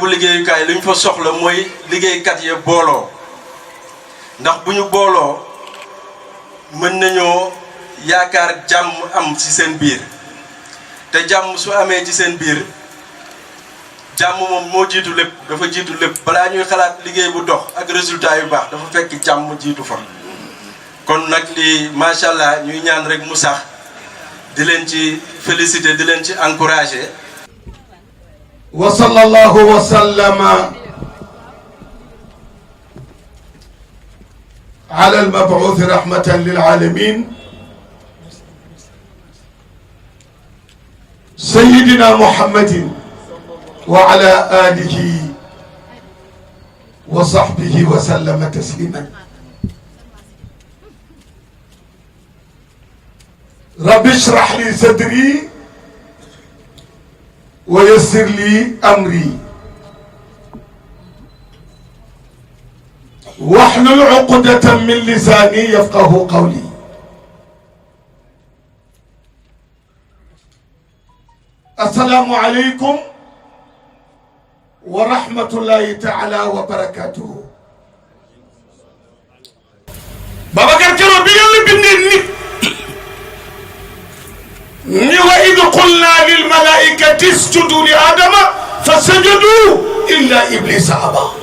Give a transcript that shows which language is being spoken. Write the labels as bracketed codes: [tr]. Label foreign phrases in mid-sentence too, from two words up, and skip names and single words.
[wo] liggéeyukaay lu ñu fa soxla mooy liggéeykat ya booloo ndax bu ñu booloo mën nañoo yaakaar jàmm am ci seen biir te jàmm su amee ci seen biir jàmm moom moo jiitu lépp dafa jiitu lépp balaa ñuy xalaat liggéey bu dox ak résultat yu baax dafa fekk jàmm jiitu fa kon nag li [ar] ما شاء الله [wo] ñuy ñaan rek mu sax di leen ci féliciter di leen ci encourager. [ar] وصلى الله وسلم على المبعوث رحمة للعالمين سيدنا محمد وعلى آله وصحبه وسلم تسليما رب اشرح لي صدري ويسر لي أمري واحلل عقدة من لساني يفقهوا قولي السلام عليكم ورحمة الله تعالى وبركاته. [wo] Babacar keroog bi Yàlla bindee nit ni [ar] وإذ قلنا للملائكة اسجدوا لآدم فسجدوا إلا إبليس أبى.